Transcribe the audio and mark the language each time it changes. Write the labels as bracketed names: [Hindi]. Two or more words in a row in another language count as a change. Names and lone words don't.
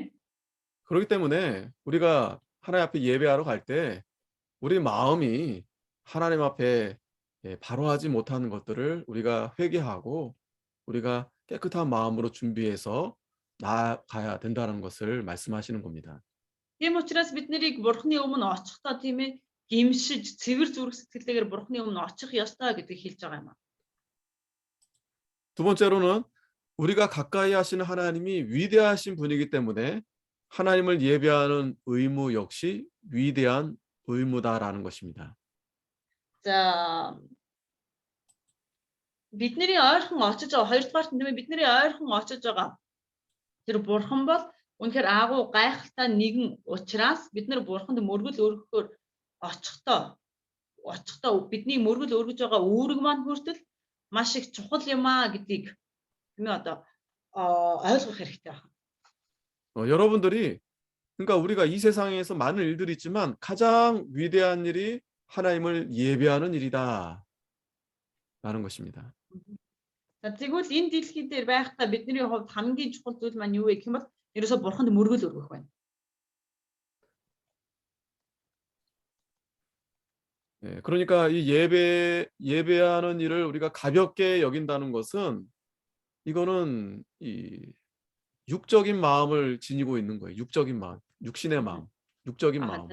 [Korean] 그렇기 때문에 우리가 하나님 앞에 예배하러 갈 때 우리 마음이 하나님 앞에 바로 하지 못하는 것들을 우리가 회개하고 우리가 깨끗한 마음으로 준비해서 나아가야 된다는 것을 말씀하시는 겁니다. [Mongolian] Тийм учраас бид нарыг Бурхны өмнө очихдоо тийм ээ гимшиж цэвэр зүрх сэтгэлтэйгээр Бурхны өмнө очих ёстой гэдгийг хэлж байгаа юм аа. [Korean] 두 번째로는 우리가 가까이 하시는 하나님이 위대하신 분이기 때문에 하나님을 예배하는 의무 역시 위대한 의무다라는 것입니다. [Mongolian] За бидний ойрхон очиж байгаа хоёрдугаар нь тийм ээ бидний ойрхон очиж байгаа тэр бурхан бол үнэхээр агуу гайхалтай нэгэн учраас бид нар бурханд мөргөл өргөхөөр очихдоо бидний мөргөл өргөж байгаа үүрэг маань хүртэл маш их чухал юм аа гэдгийг тийм ээ одоо ойлгох хэрэгтэй байна. [Korean] 여러분들이 그러니까 우리가 이 세상에서 많은 일들이 있지만 가장 위대한 일이 하나님을 예배하는 일이다 라는 것입니다. [Mongolian] За тэгвэл энэ дэлхий дээр байхдаа бидний хувьд хамгийн чухал зүйл маань юу вэ гэх юм бол ерөөсө бурханд мөргөл өргөх байна. [Korean] 예, 그러니까 이 예배하는 일을 우리가 가볍게 여긴다는 것은 이거는 이 육적인 마음을 지니고 있는 거예요. 육적인 마음, 육신의 마음, 육적인 마음.